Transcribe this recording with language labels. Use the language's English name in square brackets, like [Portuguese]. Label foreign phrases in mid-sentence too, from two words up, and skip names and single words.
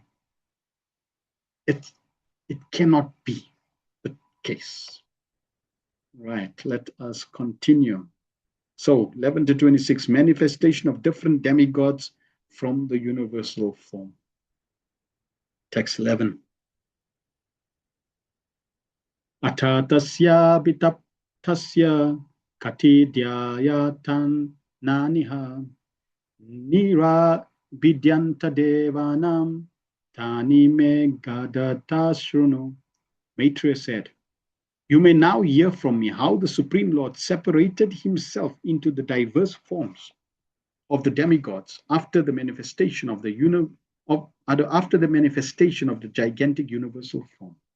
[English] It cannot be the case. Right, let us continue. So, 11 to 26, manifestation of different demigods from the universal form. Text 11. [Sanskrit] Atatasya bitaptasya katidhyayatan naniha nira bidyanta devanam tani me gadata shruno. [English] Maitreya said, you may now hear from me how the Supreme Lord separated himself into the diverse forms of the demigods after the manifestation of the gigantic universal form.